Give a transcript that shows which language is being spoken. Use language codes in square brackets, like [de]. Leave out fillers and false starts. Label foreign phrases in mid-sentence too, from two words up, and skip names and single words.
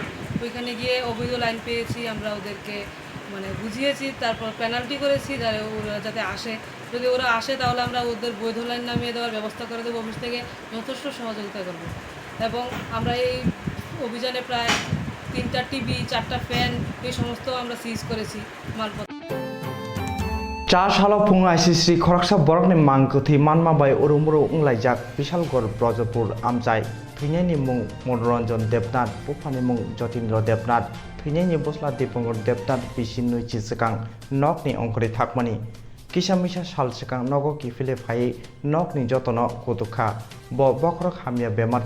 [bn] ওইখানে গিয়ে অবৈধ লাইন পেয়েছি, আমরা ওদেরকে মানে বুঝিয়েছি, তারপর পেনাল্টি করেছি ওরা যাতে আসে। যদি ওরা আসে তাহলে আমরা ওদের বৈধ লাইন নামিয়ে দেওয়ার ব্যবস্থা করে দেবো, অফিস থেকে যথেষ্ট সহযোগিতা করব। এবং আমরা এই অভিযানে প্রায় 3টা টিভি, 4টা ফ্যান এই সমস্ত আমরা সিজ করেছি মালপত্র। [trp] Cha salo phung ICC khoraksa borokni mangkuthi manma bai urumuru unglaijak Bishalgor Brojapur amjai thinaini mung Monoranjan Debnath Pufani mung Jotindra Debnath thinaini bosla Dipangor Debnath bisinui chisikang nokni ongkori thakmani kisamisa sal sikang nogo kifile phai nokni jotono kutukha bo bokrok hamia bemar